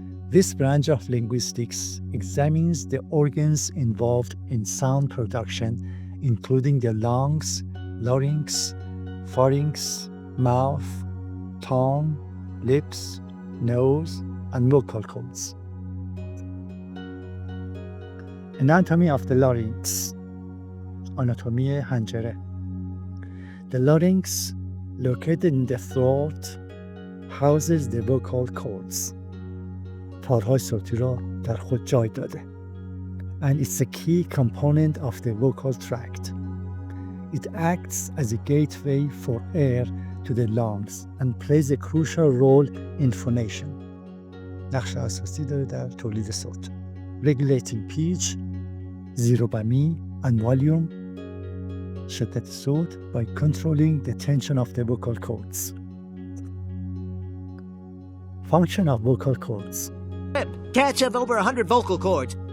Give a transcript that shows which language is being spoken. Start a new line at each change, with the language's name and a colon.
English: This branch of linguistics examines the organs involved in sound production, including the lungs, larynx, pharynx, mouth, tongue, lips, nose, and vocal cords. Anatomy of the larynx.
Persian: آناتومی حنجره.
English: The larynx, located in the throat, houses the vocal cords.
Persian: تارهای صوتی را در خود جای داده.
English: And it's a key component of the vocal tract. It acts as a gateway for air to the lungs and plays a crucial role in phonation.
Persian: نقش اساسی داره در تولید صوت.
English: Regulating pitch,
Persian: زیر و بمی,
English: and volume,
Persian: شدت صوت,
English: by controlling the tension of the vocal cords. Function of vocal cords. Cats have over 100 vocal cords.